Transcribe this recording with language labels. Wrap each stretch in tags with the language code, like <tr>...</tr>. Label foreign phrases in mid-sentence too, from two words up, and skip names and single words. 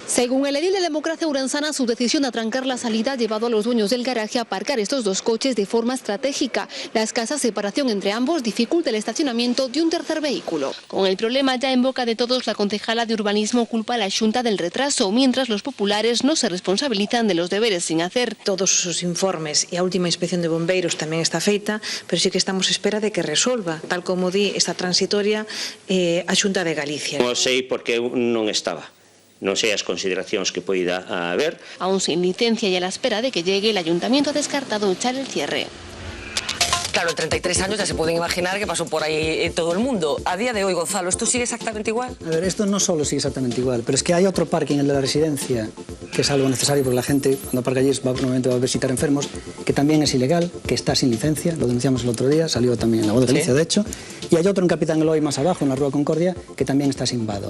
<es>Según el edil de Democracia Ourensana, su decisión de atrancar la salida ha llevado a los dueños del garaje a aparcar estos 2 coches de forma estratégica. La escasa separación entre ambos dificulta el estacionamiento de un tercer vehículo. Con el problema ya en boca de todos, la concejala de urbanismo culpa a la Xunta del retraso, mientras los populares no se responsabilizan de los deberes sin hacer.</es> <gl>Todos os informes e a última inspección de bombeiros tamén está feita, pero sí que estamos a espera de que resolva, tal como di esta transitoria a Xunta de Galicia. Non sei porque non estaba. Non sei as consideracións que poida haber.</gl> <es>Aún sin licencia y a la espera de que llegue, el ayuntamiento ha descartado echar el cierre. Claro, en 33 años ya se pueden imaginar que pasó por ahí todo el mundo. A día de hoy, Gonzalo, ¿esto sigue exactamente igual? A ver, esto no solo sigue exactamente igual, pero es que hay otro parking, el de la residencia, que es algo necesario porque la gente cuando aparca allí normalmente va a visitar enfermos, que también es ilegal, que está sin licencia, lo denunciamos el otro día, salió también en La Voz de Galicia, de hecho, y hay otro en Capitán Eloy más abajo, en la Rúa Concordia, que también está sin vado.</es>